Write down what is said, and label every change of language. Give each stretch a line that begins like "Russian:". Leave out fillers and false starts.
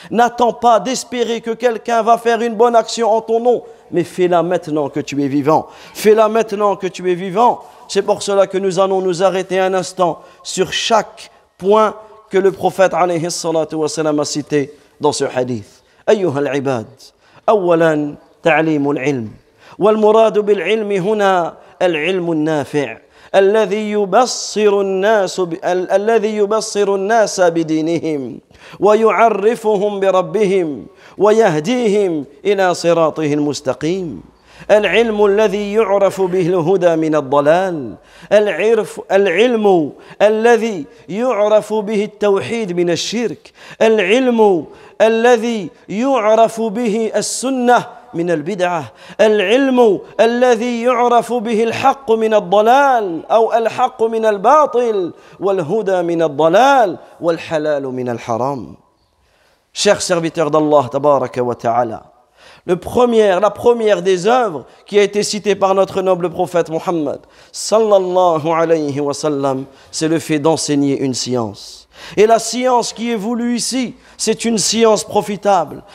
French: N'attends pas d'espérer que quelqu'un va faire une bonne action en ton nom. Mais fais-la maintenant que tu es vivant. Fais-la maintenant que tu es vivant. C'est pour cela que nous allons nous arrêter un instant sur chaque point que le prophète alayhi salatu wa sallam a cité dans ce hadith.
Arabic: أيها العباد، أولا تعليم العلم، والمراد بالعلم هنا العلم النافع الذي يبصر الناس بدينهم ويعرفهم بربهم ويهديهم إلى صراطه المستقيم. العلم الذي يعرف به الهدى من الضلال، العلم الذي يعرف به التوحيد من الشرك، العلم الذي يعرف به السنة من البدعة، العلم الذي يعرف به الحق من الضلال أو الحق من الباطل والهدى من الضلال والحلال من الحرام.
French: Chers serviteurs d'Allah tabaraka wa ta'ala, la première des œuvres qui a été citée par notre noble prophète Mohammed sallallahu alayhi wa sallam, c'est le fait d'enseigner une science. Et la science qui est voulue ici, c'est une science profitable.